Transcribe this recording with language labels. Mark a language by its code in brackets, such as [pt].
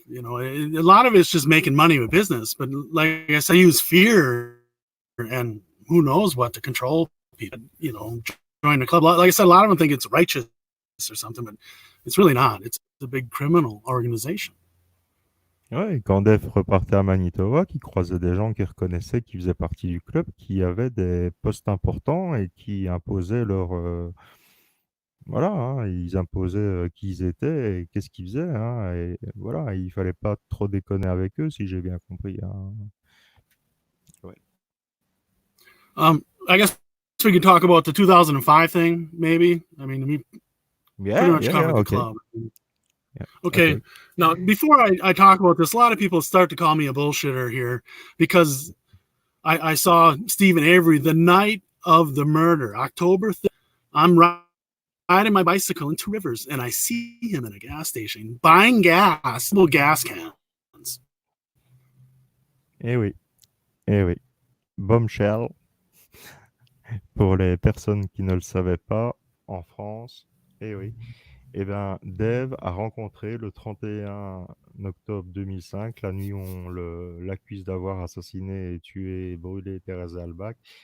[en] A lot of it's just making money with business. But like I said, use fear and who knows what to control people. Join the club. Like I said, a lot of them think it's righteous or something, but it's really not. It's a big criminal organization. [fr] Ouais, quand Dave repartait à Manitoba, qui croisait des gens qu'il reconnaissait, qui faisaient partie du club, qui avaient des postes importants et qui imposaient Voilà, hein, ils imposaient qui ils étaient et qu'est-ce qu'ils faisaient, hein, et voilà, il fallait pas trop déconner avec eux, si j'ai bien compris, hein. Ouais. [en] I guess we could talk about the 2005 thing, maybe. I mean, we pretty Yeah, much yeah, yeah. covered the Okay. club. Yeah. Okay, Okay. now before I talk about this, a lot of people start to call me a bullshitter here because I saw Stephen Avery the night of the murder, October 3rd. I'm riding my bicycle into Rivers and I see him in a gas station buying gas, little gas cans. [fr] Eh oui. Eh oui. Bombshell, pour les personnes qui ne le savaient pas, en France, eh oui. Eh ben, Dave a rencontré le 31 octobre 2005, la nuit où on l'accuse d'avoir assassiné et tué et brûlé Thérèse Albach.